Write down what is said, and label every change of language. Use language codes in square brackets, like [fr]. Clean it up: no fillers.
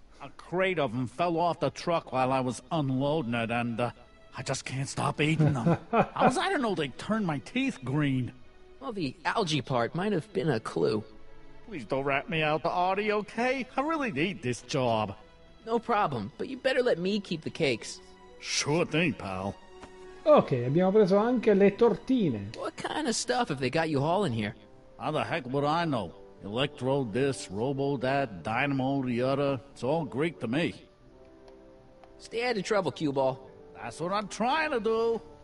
[en] A crate of them fell off the truck while I was unloading it, and I just can't stop eating them. How was I to know they turned my teeth green? Well, the algae part might have been a clue. Please don't rat me out, Artie, okay? I really need this job. No problem, but you better let me keep the cakes. Sure thing, pal. [it] Ok, abbiamo preso anche le tortine. [en] What kind of stuff have they got you hauling here? How the heck would I know? Electro this, robo that, dynamo the other. It's all Greek to me. Stay out of trouble, cue ball. That's what I'm trying to do.